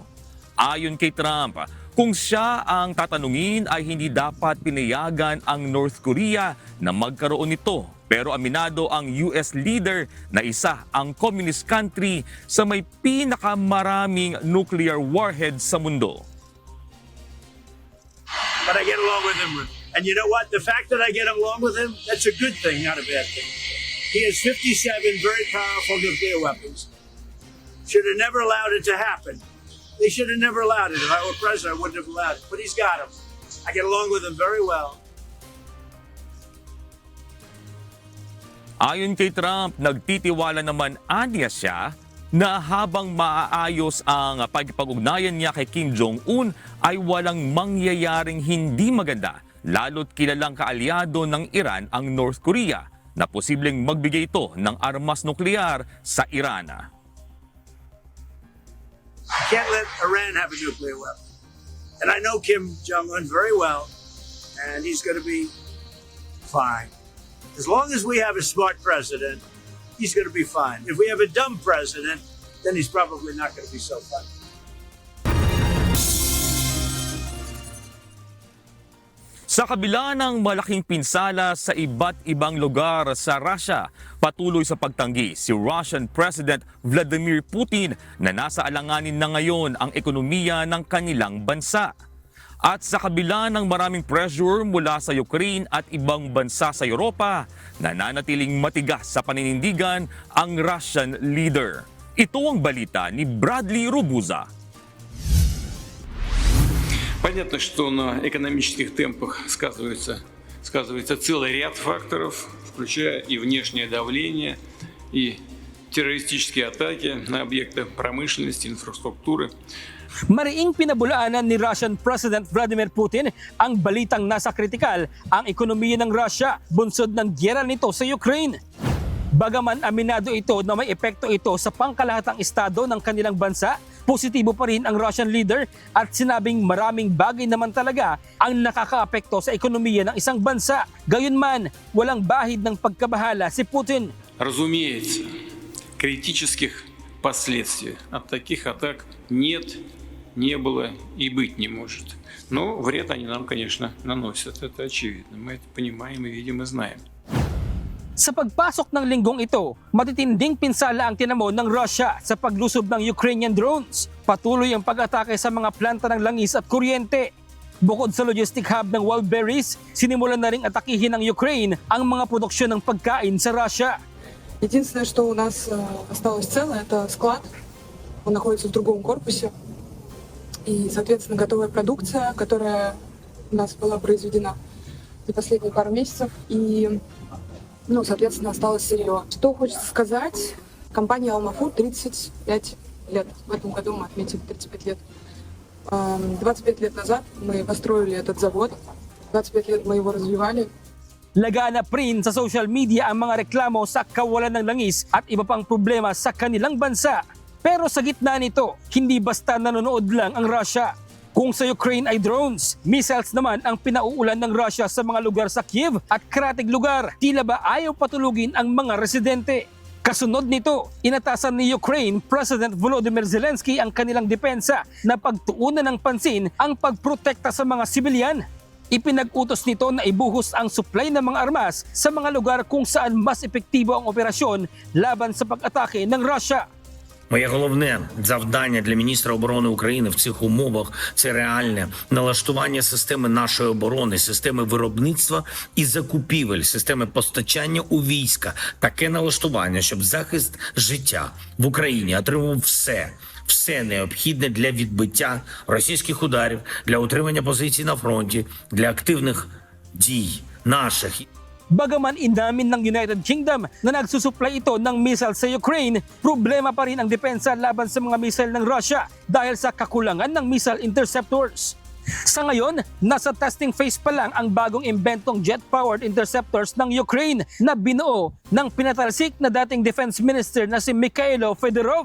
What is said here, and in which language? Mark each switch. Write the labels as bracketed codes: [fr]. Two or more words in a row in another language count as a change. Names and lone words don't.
[tl] Ayon kay Trump, kung siya ang tatanungin ay hindi dapat pinayagan ang North Korea na magkaroon nito. Pero aminado ang [en] US leader [tl] na isa ang [en] communist country [tl] sa may pinakamaraming [en] nuclear warheads [tl] sa mundo. [en] But I get along with him. And you know what? The fact that I get along with him, that's a good thing, not a bad thing. He has 57 very powerful nuclear weapons. Should have never allowed it to happen. They should have never allowed it. If I were president, I wouldn't have allowed it. But he's got them. I get along with him very well. [tl] Ayon kay Trump, nagtitiwala naman aniya siya na habang maaayos ang pagkipag-ugnayan niya kay Kim Jong-un ay walang mangyayaring hindi maganda, lalo't kilalang kaalyado ng Iran ang North Korea na posibleng magbigay ito ng armas nuklear sa Iran. [en] Can't let Iran have a nuclear weapon. And I know Kim Jong-un very well, and he's going to be fine. As long as we have a smart president, he's going to be fine. If we have a dumb president, then he's probably not going to be so fine. [tl] Sa kabila ng malaking pinsala sa iba't ibang lugar sa Russia, patuloy sa pagtanggi si [en] Russian President [tl] Vladimir Putin na nasa alanganin na ngayon ang ekonomiya ng kanilang bansa. At sa kabila ng maraming pressure mula sa Ukraine at ibang bansa sa Europa, nananatiling matigas sa paninindigan ang [en] Russian leader. [tl] Ito ang balita ni Bradley Robuza. [ru] Понятно, что на экономических темпах сказывается целый ряд факторов, включая и внешнее давление, и террористические атаки на объекты промышленности, инфраструктуры. [tl] Mariing pinabulaanan ni [en] Russian President [tl] Vladimir Putin ang balitang nasa kritikal ang ekonomiya ng Russia bunsod ng gyera nito sa Ukraine. Bagaman aminado ito na may epekto ito sa pangkalahatang estado ng kanilang bansa, positibo pa rin ang [en] Russian leader [tl] at sinabing maraming bagay naman talaga ang nakakaapekto sa ekonomiya ng isang bansa. Gayunman, walang bahid ng pagkabahala si Putin. [ru] Разумеется, критических последствий от таких атак нет, не было и быть не может. Но вред они нам, конечно, наносят, это очевидно. Мы это понимаем и видим и знаем. [tl] Sa pagpasok ng linggong ito, matitinding pinsala ang tinamo ng Russia sa paglusob ng [en] Ukrainian drones. [tl] Patuloy ang pag-atake sa mga planta ng langis at kuryente. Bukod sa [en] logistic hub [tl] ng Wildberries, sinimulan na ring atakihin ng Ukraine ang mga produksyon ng pagkain sa Russia. [ru] Единственное, что у нас осталось целое, это склад. Он находится в другом корпусе. И, соответственно, готовая продукция, которая у нас была произведена за последние пару месяцев. И соответственно, осталось сырье. Что хочется сказать, компания Alma-Food 35 лет. В этом году мы отметили 35 лет. 25 лет назад мы построили этот завод. 25 лет мы его развивали. [tl] Laganap rin sa [en] social media [tl] ang mga reklamo sa kawalan ng langis at iba pang problema sa kanilang bansa. Pero sa gitna nito, hindi basta nanonood lang ang Russia. Kung sa Ukraine ay drones, missiles naman ang pinauulan ng Russia sa mga lugar sa Kiev at karatig lugar. Tila ba ayaw patulugin ang mga residente? Kasunod nito, inatasan ni Ukraine President Volodymyr Zelensky ang kanilang depensa na pagtuunan ng pansin ang pagprotekta sa mga sibilyan. Ipinag-utos nito na ibuhos ang supply ng mga armas sa mga lugar kung saan mas epektibo ang operasyon laban sa pag-atake ng Russia. [uk] Моє головне завдання для міністра оборони України в цих умовах – це реальне налаштування системи нашої оборони, системи виробництва і закупівель, системи постачання у війська. Таке налаштування, щоб захист життя в Україні отримав все необхідне для відбиття російських ударів, для утримання позицій на фронті, для активних дій наших. [tl] Bagaman inamin ng United Kingdom na nagsusupply ito ng missile sa Ukraine, problema pa rin ang depensa laban sa mga missile ng Russia dahil sa kakulangan ng [en] missile interceptors. [tl] Sa ngayon, nasa [en] testing phase [tl] pa lang ang bagong imbentong [en] jet-powered interceptors [tl] ng Ukraine na binuo ng pinatalsik na dating [en] Defense Minister [tl] na si Mikhailo Fedorov.